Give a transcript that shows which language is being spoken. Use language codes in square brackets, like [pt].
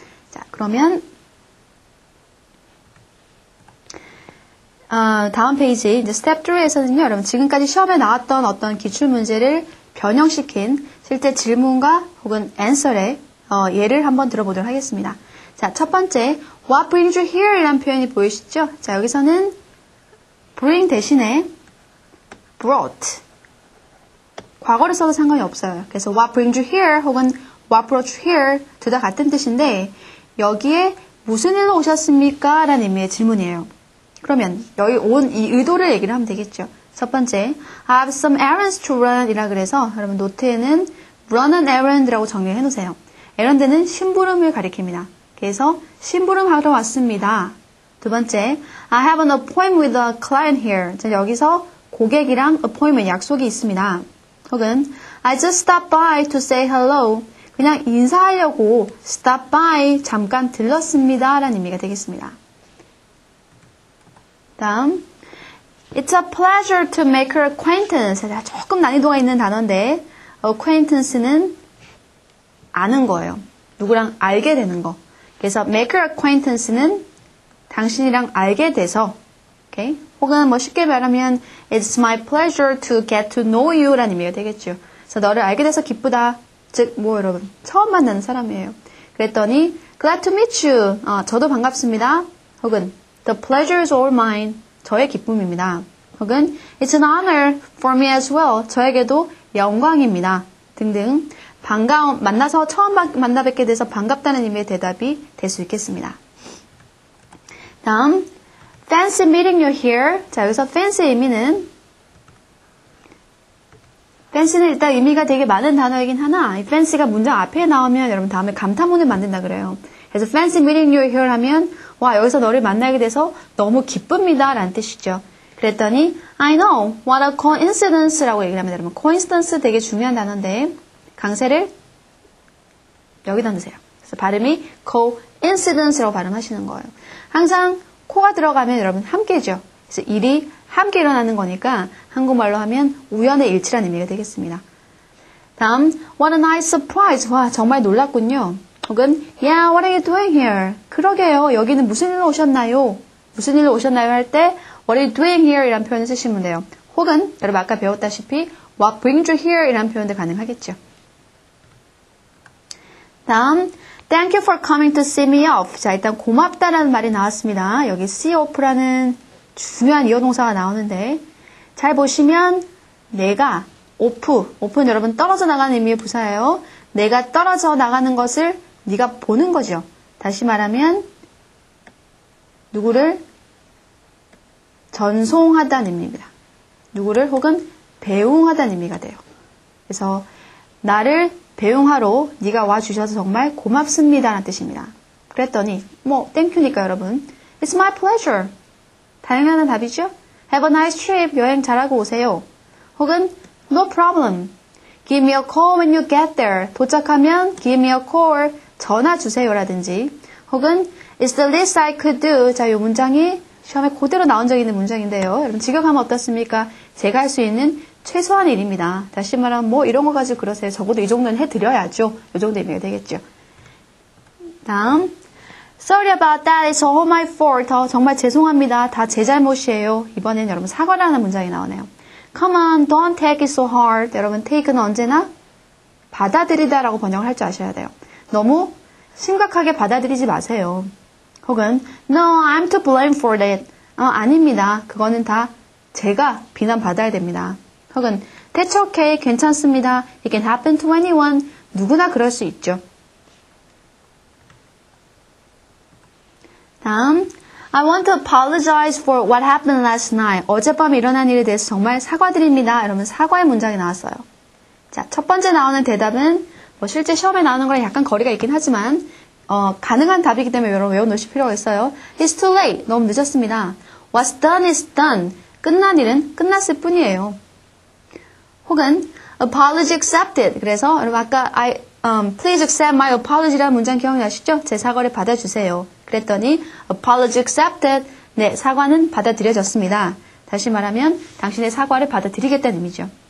[ko] 자, 그러면 다음 페이지, 이제 스텝 3에서는요, 여러분, 지금까지 시험에 나왔던 어떤 기출문제를 변형시킨 실제 질문과 혹은 answer의 예를 한번 들어보도록 하겠습니다. 자, 첫 번째, [en] what brings you here? [ko] 이라는 표현이 보이시죠? 자, 여기서는 bring 대신에 brought. 과거를 써도 상관이 없어요. 그래서 [en] what brings you here? [ko] 혹은 [en] what brought you here? [ko] 둘 다 같은 뜻인데, 여기에 무슨 일로 오셨습니까? 라는 의미의 질문이에요. 그러면 여기 온 이 의도를 얘기를 하면 되겠죠. 첫 번째, [en] I have some errands to run [ko] 이라 그래서 여러분 노트에는 [en] run an errand [ko] 라고 정리해 놓으세요. errand는 심부름을 가리킵니다. 그래서 심부름하러 왔습니다. 두 번째, [en] I have an appointment with a client here. [ko] 자, 여기서 고객이랑 appointment, 약속이 있습니다. 혹은 [en] I just stopped by to say hello. [ko] 그냥 인사하려고 stop by, 잠깐 들렀습니다. 라는 의미가 되겠습니다. 다음, [en] It's a pleasure to make her acquaintance. [ko] 조금 난이도가 있는 단어인데 acquaintance는 아는 거예요. 누구랑 알게 되는 거. 그래서 [en] make her acquaintance [ko] 는 당신이랑 알게 돼서, okay? 혹은 뭐 쉽게 말하면 [en] It's my pleasure to get to know you [ko] 라는 의미가 되겠죠. 그래서 너를 알게 돼서 기쁘다. 즉, 뭐 여러분 처음 만나는 사람이에요. 그랬더니 [en] Glad to meet you. [ko] 저도 반갑습니다. 혹은 [en] The pleasure is all mine. [ko] 저의 기쁨입니다. 혹은 [en] It's an honor for me as well. [ko] 저에게도 영광입니다. 등등 만나서 처음 만나 뵙게 돼서 반갑다는 의미의 대답이 될 수 있겠습니다. 다음 [en] Fancy meeting you here. [ko] 자, 여기서 fancy 의미는 fancy는 일단 의미가 되게 많은 단어이긴 하나 이 fancy가 문장 앞에 나오면 여러분 다음에 감탄문을 만든다 그래요. 그래서 [en] fancy meeting you here [ko] 하면 와 여기서 너를 만나게 돼서 너무 기쁩니다 라는 뜻이죠. 그랬더니 [en] I know what a coincidence라고 [ko] 얘기를 합니다. 여러분 coincidence 되게 중요한 단어인데 강세를 여기다 넣으세요. 그래서 발음이 coincidence라고 발음하시는 거예요. 항상 코가 들어가면 여러분 함께죠. 그래서 일이 함께 일어나는 거니까 한국말로 하면 우연의 일치라는 의미가 되겠습니다. 다음 [en] What a nice surprise. [ko] 와 정말 놀랐군요. 혹은 [en] Yeah, what are you doing here? [ko] 그러게요. 여기는 무슨 일로 오셨나요? 무슨 일로 오셨나요? 할 때 [en] What are you doing here? [ko] 이란 표현을 쓰시면 돼요. 혹은 여러분 아까 배웠다시피 [en] What brings you here? [ko] 이란 표현도 가능하겠죠. 다음 [en] Thank you for coming to see me off. [ko] 자, 일단 고맙다라는 말이 나왔습니다. 여기 see off라는 중요한 이어동사가 나오는데 잘 보시면 내가 off는 여러분 떨어져 나가는 의미의 부사예요. 내가 떨어져 나가는 것을 네가 보는 거죠. 다시 말하면 누구를 전송하다는 의미입니다. 누구를 혹은 배웅하다는 의미가 돼요. 그래서 나를 배웅하러 네가 와주셔서 정말 고맙습니다 라는 뜻입니다. 그랬더니 뭐 땡큐니까 여러분 [en] It's my pleasure. [ko] 당연한 답이죠. [en] Have a nice trip. [ko] 여행 잘하고 오세요. 혹은 [en] No problem. Give me a call when you get there. [ko] 도착하면 [en] give me a call. [ko] 전화 주세요 라든지 혹은 [en] It's the least I could do. [ko] 자, 이 문장이 시험에 그대로 나온 적이 있는 문장인데요. 여러분 직역하면 어떻습니까? 제가 할 수 있는 최소한의 일입니다. 다시 말하면 뭐 이런 거 가지고 그러세요. 적어도 이 정도는 해드려야죠. 이 정도 의미가 되겠죠. 다음 [en] Sorry about that. It's all my fault. [ko] 정말 죄송합니다. 다 제 잘못이에요. 이번엔 여러분 사과를 하는 문장이 나오네요. [en] Come on, don't take it so hard. [ko] 여러분 take는 언제나 받아들이다라고 번역을 할 줄 아셔야 돼요. 너무 심각하게 받아들이지 마세요. 혹은 [en] No, I'm to blame for that. [ko] 아닙니다. 그거는 다 제가 비난받아야 됩니다. 혹은 [en] That's okay. [ko] 괜찮습니다. [en] It can happen to anyone. [ko] 누구나 그럴 수 있죠. 다음 [en] I want to apologize for what happened last night. [ko] 어젯밤에 일어난 일에 대해서 정말 사과드립니다. 여러분 사과의 문장이 나왔어요. 자, 첫 번째 나오는 대답은 뭐 실제 시험에 나오는 거랑 약간 거리가 있긴 하지만 가능한 답이기 때문에 여러분 외워놓으실 필요가 있어요. [en] It's too late. [ko] 너무 늦었습니다. [en] What's done is done. [ko] 끝난 일은 끝났을 뿐이에요. 혹은 [en] apology accepted. [ko] 그래서 여러분 아까 [en] please accept my apology [ko] 라는 문장 기억나시죠? 제 사과를 받아주세요. 그랬더니 [en] apology accepted. [ko] 네, 사과는 받아들여졌습니다. 다시 말하면 당신의 사과를 받아들이겠다는 의미죠.